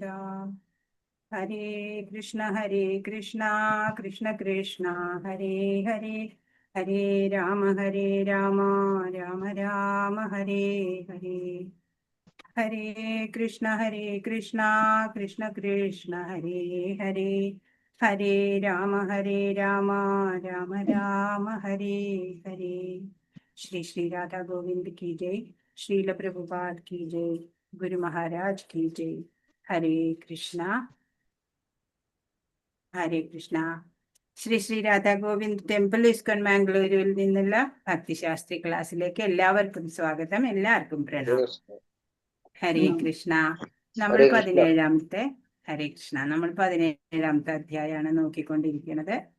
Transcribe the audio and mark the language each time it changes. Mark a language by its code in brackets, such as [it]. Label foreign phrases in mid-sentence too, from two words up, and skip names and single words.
[ml] ഹരേ കൃഷ്ണ കൃഷ്ണ കൃഷ്ണ ഹരേ ഹരേ ഹരേ രാമ രാമ രാമ ഹരേ ഹരേ. ഹരേ കൃഷ്ണ കൃഷ്ണ കൃഷ്ണ ഹരേ ഹരേ ഹരേ രാമ രാമ രാമ ഹരേ ഹരേ. [hi] ശ്രീ ശ്രീ രാധാ ഗോവിന്ദ് की जय. श्रील प्रभुपाद की जय. गुरु महाराज की जय. [ml] ഹരേ കൃഷ്ണ ഹരേ കൃഷ്ണ. ശ്രീ ശ്രീ രാധാ ഗോവിന്ദ് ടെമ്പിൾ ഇസ്കോൺ മാംഗ്ലൂരിൽ നിന്നുള്ള ഭക്തിശാസ്ത്രി ക്ലാസ്സിലേക്ക് എല്ലാവർക്കും സ്വാഗതം. എല്ലാവർക്കും പ്രണാമം. ഹരേ കൃഷ്ണ. നമ്മൾ 17ാമത്തെ ഹരേ കൃഷ്ണ നമ്മൾ 17ാമത്തെ അധ്യായമാണ് നോക്കിക്കൊണ്ടിരിക്കുന്നത്.